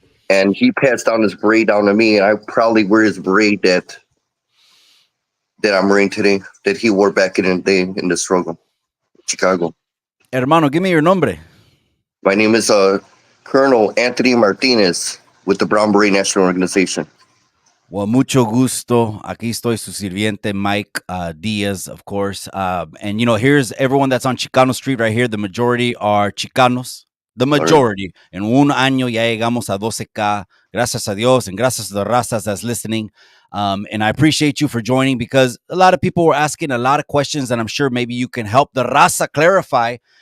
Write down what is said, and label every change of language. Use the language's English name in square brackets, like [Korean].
[English] And he passed down his beret down to me, and I proudly wear his beret that I'm wearing today, that he wore back in the day in the struggle, Chicago. Hermano, give me your nombre. My name is Colonel Anthony Martinez with the Brown Beret National Organization. [Spanish] Well, mucho gusto. Aquí estoy su sirviente, Mike Diaz, [English] of course. And, you know, here's everyone that's on Chicano Street right here. The majority are Chicanos. The majority. [Spanish] En un año ya llegamos a 12K. Gracias a Dios [English] and gracias to the razas that's listening. And I appreciate you for joining because a lot of people were asking a lot of questions, and I'm sure maybe you can help the raza clarify.